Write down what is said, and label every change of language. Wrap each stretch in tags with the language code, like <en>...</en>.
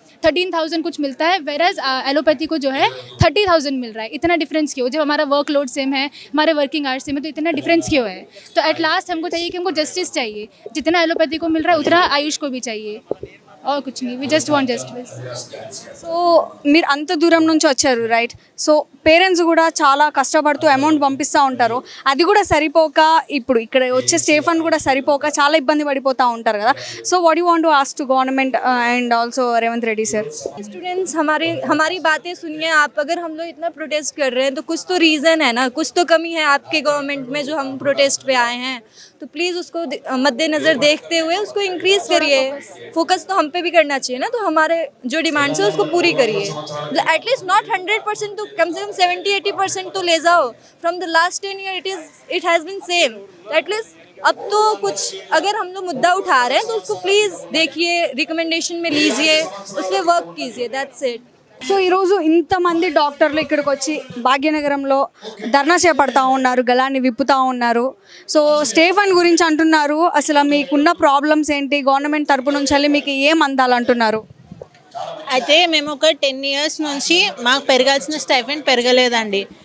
<hi>13,000 कुछ मिलता है, वेराज एलोपैथी को जो है 30,000 मिल रहा है। इतना डिफरेंस क्यों? जब हमारा वर्कलोड सेम है, हमारे वर्किंग आवर्स सेम है, तो इतना डिफरेंस क्यों है? तो एट लास्ट हमको चाहिए कि हमको जस्टिस चाहिए, जितना एलोपैथी को मिल रहा है उतना आयुष को भी चाहिए, और कुछ नहीं।</hi> <en>We just want justice.</en> <te>So మీరు అంత దూరం నుంచి వచ్చారు, రైట్? సో పేరెంట్స్ కూడా చాలా కష్టపడుతూ అమౌంట్ పంపిస్తూ ఉంటారు, అది కూడా సరిపోక ఇప్పుడు ఇక్కడ వచ్చే స్టే ఫండ్ కూడా సరిపోక చాలా ఇబ్బంది పడిపోతూ ఉంటారు కదా.</te> <en>So what you want to ask to government and also Revanth Reddy sir?</en> <hi>Students हमारी बातें सुनिए आप। अगर हम लोग इतना प्रोटेस्ट कर रहे हैं तो कुछ तो रीज़न है ना, कुछ तो कमी है आपके गवर्नमेंट में जो हम प्रोटेस्ट पे आए हैं। तो प्लीज़ उसको मद्देनज़र देखते हुए उसको इंक्रीज़ करिए। फोकस तो हम पे भी करना चाहिए ना, तो हमारे जो डिमांड्स है उसको पूरी करिए।</hi> <en>at least not 100%,</en> <hi>तो कम से कम 70-80% तो ले जाओ।</hi> <en>From the last 10 year it has been same.</en> <hi>At least अब तो कुछ अगर हम लोग मुद्दा उठा रहे हैं तो उसको प्लीज़ देखिए, रिकमेंडेशन में लीजिए, उस पर वर्क कीजिए।</hi> <en>That's it.</en> <te>సో ఈరోజు ఇంతమంది డాక్టర్లు ఇక్కడికి వచ్చి భాగ్యనగరంలో ధర్నా చేపడతా ఉన్నారు, గలాన్ని విప్పుతూ ఉన్నారు. సో స్టే ఫండ్ గురించి అంటున్నారు. అసలు మీకున్న ప్రాబ్లమ్స్ ఏంటి? గవర్నమెంట్ తరపు నుంచి మీకు ఏం అందాలంటున్నారు? అయితే మేము ఒక 10 ఇయర్స్ నుంచి మాకు పెరగాల్సిన స్టైఫెండ్ పెరగలేదండి.</te>